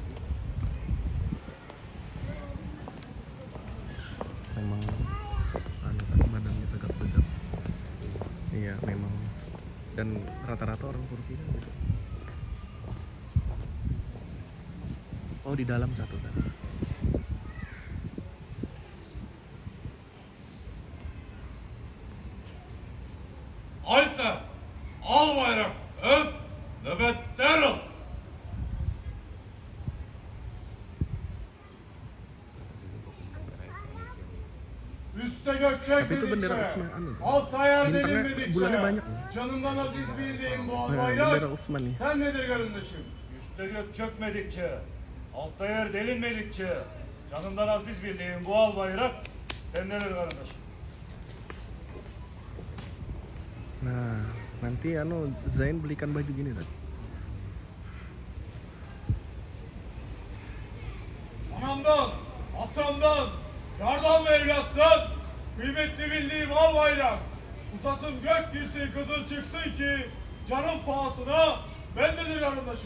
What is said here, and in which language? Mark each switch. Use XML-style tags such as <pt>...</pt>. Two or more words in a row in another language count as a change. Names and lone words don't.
<id>Memang badannya tegap-tegap. Iya, memang. Dan rata-rata orang Turki kan gitu. Oh, di dalam satu kan.</id> <tr>Alper, al bayrak, öp, nöbet derhal. Üste gök</tr> <id>Tapi itu bendera</id> <tr>çekmedikçe,</tr> <id>Osman anu.</id> <tr>alta yer</tr> <id>Bintangnya</id> <tr>delinmedikçe,</tr> <id>bulannya banyak.</id> <tr>canından aziz bildiğin bu al</tr> <id>Nah,</id> <tr>bayrak,</tr> <id>bendera Osman nih.</id> <tr>sen nedir kardeşim? Üste gök çökmedikçe, altta yer delinmedikçe, canından aziz bildiğin bu al bayrak sendedir kardeşim.</tr> <id>Nah, nanti anu Zain belikan baju gini tadi.</id> <tr>Anamdan, atamdan, yardan ve evlattan, kıymetli bildiğim al bayrak. Uzatın gök girsin, kızıl çıksın ki, canım pahasına bendedir kardeşim.</tr>